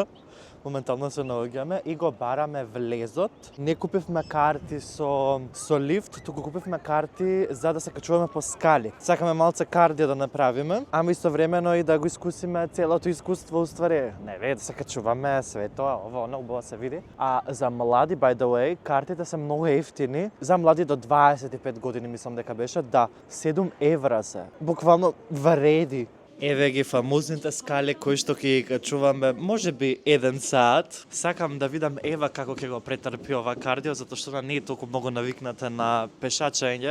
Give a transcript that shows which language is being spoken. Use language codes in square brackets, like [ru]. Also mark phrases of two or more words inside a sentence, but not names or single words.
[mk] Моментално се наоѓаме и го бараме влезот. Не купивме карти со лифт, туку купивме карти за да се качуваме по скали. Сакаме малце кардио да направиме, ама истовремено и да го искусиме целото искуство уствари. Не да се качуваме, све тоа, ово, оно убаво се види. А за млади, [en] by the way, [mk] картите се многу ефтини. За млади до 25 години мислам дека беше, да, 7 евра се. Буквално вреди. Еве ги фамузните скали кои што ќе качуваме, можеби 1 сат. Сакам да видам Ева како ќе го претрпи ова кардио, затоа што она не е толку многу навикната на пешачење.